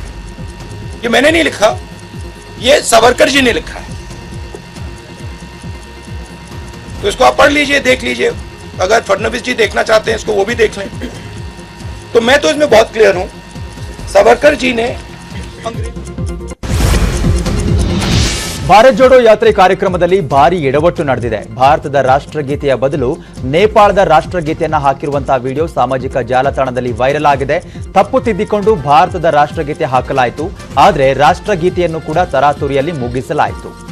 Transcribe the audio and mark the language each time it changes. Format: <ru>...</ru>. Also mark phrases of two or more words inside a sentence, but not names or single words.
<hi>ये मैंने नहीं लिखा, ये सावरकर जी ने लिखा है. तो इसको आप पढ़ लीजिए, देख लीजिए. अगर फडणवीस जी देखना चाहते हैं इसको, वो भी देख लें. तो मैं तो इसमें बहुत क्लियर हूं. सावरकर जी ने</hi> <kn>ಭಾರತ್ ಜೋಡೋ ಯಾತ್ರೆ ಕಾರ್ಯಕ್ರಮದಲ್ಲಿ ಭಾರಿ ಎಡವಟ್ಟು ನಡೆದಿದೆ. ಭಾರತದ ರಾಷ್ಟ್ರಗೀತೆಯ ಬದಲು ನೇಪಾಳದ ರಾಷ್ಟ್ರಗೀತೆಯನ್ನ ಹಾಕಿರುವಂತಹ ವಿಡಿಯೋ ಸಾಮಾಜಿಕ ಜಾಲತಾಣದಲ್ಲಿ ವೈರಲ್ ಆಗಿದೆ. ತಪ್ಪು ತಿದ್ದಿಕೊಂಡು ಭಾರತದ ರಾಷ್ಟ್ರಗೀತೆ ಹಾಕಲಾಯಿತು. ಆದರೆ ರಾಷ್ಟ್ರಗೀತೆಯನ್ನು ಕೂಡ ತರಾತುರಿಯಲ್ಲಿ ಮುಗಿಸಲಾಯಿತು.</kn>